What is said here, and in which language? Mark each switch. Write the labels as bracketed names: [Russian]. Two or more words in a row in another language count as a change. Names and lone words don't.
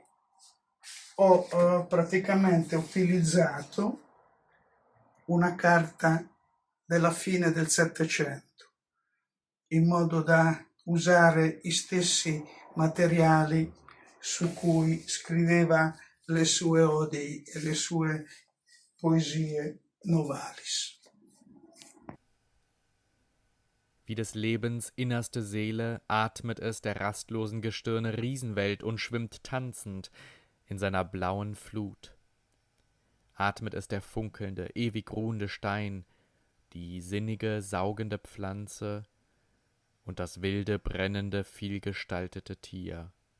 [Italian] ho praticamente utilizzato una carta della fine del Settecento in modo da usare gli stessi materiali su cui scriveva le sue odi e le sue poesie Novalis. [German] Wie des Lebens innerste Seele atmet es der rastlosen Gestirne Riesenwelt und schwimmt tanzend in seiner blauen Flut. Atmet es der funkelnde, ewig ruhende Stein, die sinnige, saugende Pflanze und das wilde, brennende, vielgestaltete Tier.